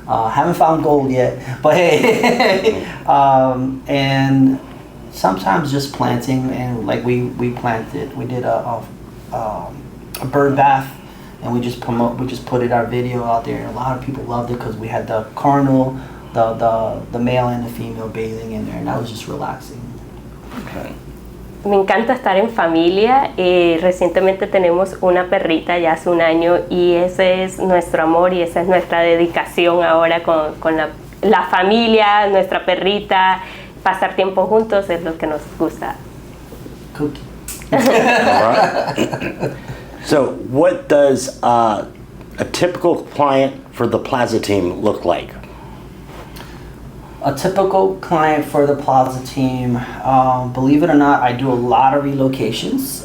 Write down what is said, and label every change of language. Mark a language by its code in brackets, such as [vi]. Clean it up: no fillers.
[en] Haven't found gold yet, but hey, and sometimes just planting, and like we did a bird bath, and we just put our video out there, and a lot of people loved it because we had the carnal, the male and the female bathing in there, and that was just relaxing. Okay. [es] me encanta estar en familia. Recientemente tenemos una perrita ya hace un año y ese es nuestro amor y esa es nuestra dedicación ahora con la familia, nuestra perrita. Pasar tiempo juntos es lo que nos gusta. [en] Cookie. All right. So, what does a typical client for the Plaza team look like? A typical client for the Plaza team, believe it or not, I do a lot of relocations.